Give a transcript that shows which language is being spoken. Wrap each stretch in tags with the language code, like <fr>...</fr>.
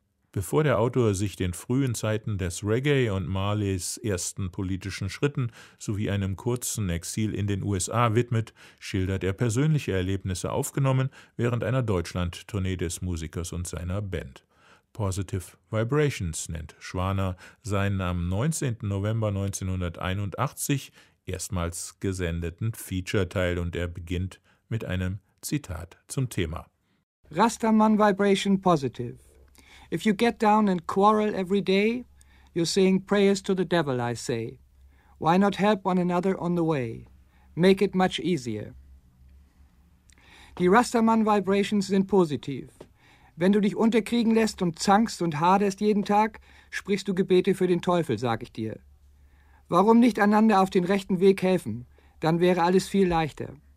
<de>Bevor der Autor sich den frühen Zeiten des Reggae und Marleys ersten politischen Schritten sowie einem kurzen Exil in den USA widmet, schildert er persönliche Erlebnisse aufgenommen während einer Deutschland-Tournee des Musikers und seiner Band. Positive Vibrations nennt Schwaner seinen am 19. November 1981 erstmals gesendeten Feature-Teil und er beginnt mit einem Zitat zum Thema.</de> <en>Rastaman Vibration Positive. If you get down and quarrel every day, you're saying prayers to the devil, I say. Why not help one another on the way? Make it much easier.</en> <de>Die Rastaman-Vibrations sind positiv. Wenn du dich unterkriegen lässt und zankst und haderst jeden Tag, sprichst du Gebete für den Teufel, sag ich dir. Warum nicht einander auf den rechten Weg helfen? Dann wäre alles viel leichter.</de>